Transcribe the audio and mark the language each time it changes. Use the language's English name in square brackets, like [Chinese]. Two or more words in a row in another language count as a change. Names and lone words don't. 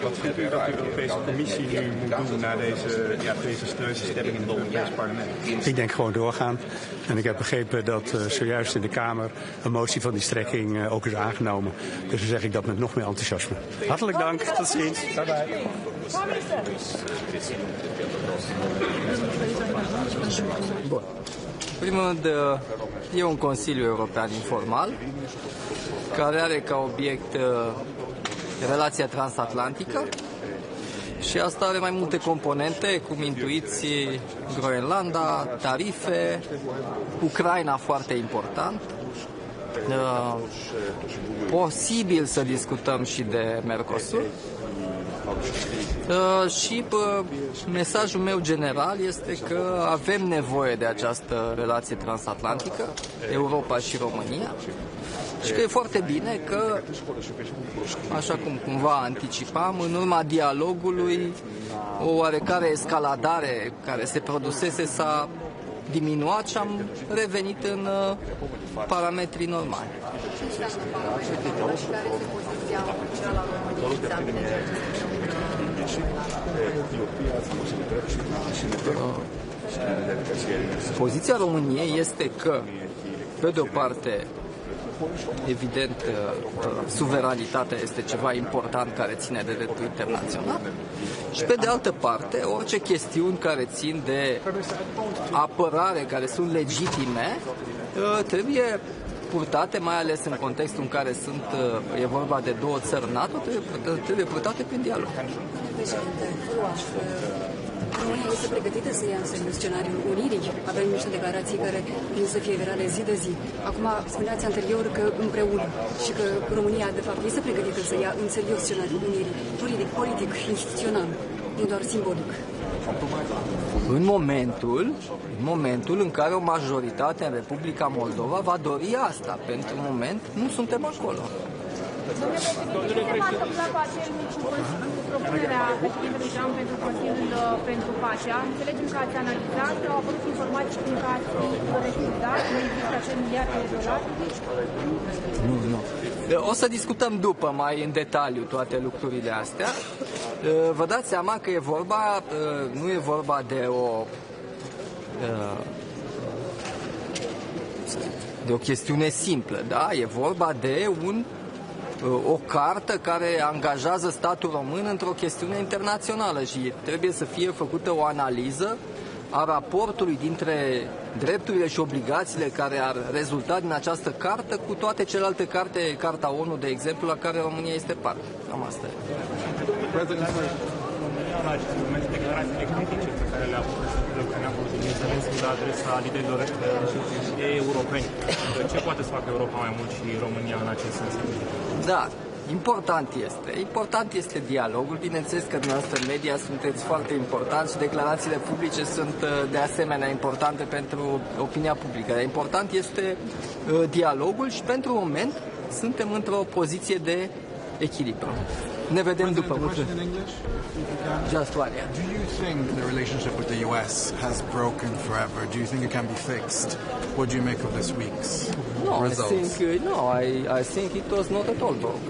[Dutch] Wat vindt u dat de Europese Commissie nu moet doen na deze desastreuze stemming in het Europees Parlement? Ik denk gewoon doorgaan. En ik heb begrepen dat zojuist in de Kamer een motie van die strekking ook is aangenomen. Dus dan zeg ik dat met nog meer enthousiasme. Hartelijk dank. Tot ziens. [English] Bye bye. [Romanian] Bun. În primul rând, e un Consiliu European informal care are ca obiect relația transatlantică și asta are mai multe componente, cum intuiți, Groenlanda, tarife, Ucraina foarte important. Posibil să discutăm și de Mercosur. Și mesajul meu general este că avem nevoie de această relație transatlantică, Europa și România, și că e foarte bine că, așa cum cumva anticipam, în urma dialogului, o oarecare escaladare care se produsese s-a diminuat și am revenit în parametrii normali. Poziția României este că, pe de o parte, evident, suveranitatea este ceva important care ține de dreptul internațional și, pe de altă parte, orice chestiuni care țin de apărare, care sunt legitime, trebuie purtate, mai ales în contextul în care e vorba de două țări NATO, trebuie purtate prin dialog. România este pregătită să ia în serios scenariul unirii. Avem niște declarații care vin să fie virale zi de zi. Acum, spuneați anterior că împreună și că România, de fapt, este pregătită să ia în serios scenariul unirii. Juridic, politic, instituțional, nu doar simbolic. În momentul în care o majoritate în Republica Moldova va dori asta. Pentru moment nu suntem acolo. Ce s-a întâmplat cu acel micu propunerea președintelui Trump pentru Consiliul pentru Pacea? Înțelegem că ați analizat, au apărut informații cum că ați refuzat, nu există acel miliard de dolari? Nu. O să discutăm după mai în detaliu toate lucrurile astea. Vă dați seama că nu e vorba de o chestiune simplă, da? E vorba de o cartă care angajează statul român într-o chestiune internațională și trebuie să fie făcută o analiză a raportului dintre drepturile și obligațiile care ar rezulta din această carte cu toate celelalte carte, Carta ONU, de exemplu, la care România este parte. Cam asta e. La acest moment, declarațiile critice pe care le-a făcut Zelenski la adresa liderilor europeni. Ce poate să facă Europa mai mult și România în acest sens? Da, important este dialogul. Bineînțeles că dumneavoastră în media sunteți foarte importanți și declarațiile publice sunt de asemenea importante pentru opinia publică. Dar important este dialogul și pentru moment suntem într-o poziție de echilibru. Ne vedem după. [English] Just one, yeah. Do you think the relationship with the US has broken forever? Do you think it can be fixed? What do you make of this week's results? I think it was not at all broken.